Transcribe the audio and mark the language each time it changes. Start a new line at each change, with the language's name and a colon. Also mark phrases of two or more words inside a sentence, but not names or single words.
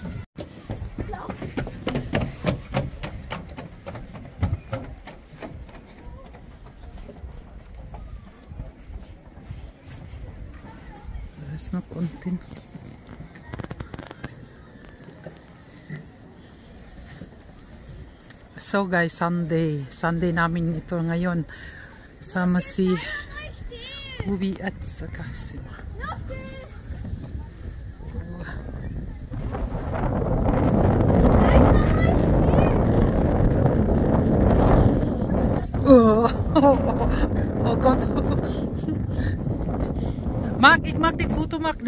German: Da ist noch unten.
Filipino: So guys, Sunday namin ito ngayon. Sama si Bubi at saka si
German: oh Gott.
Dutch: Marc, ik maak dit foto, Marc.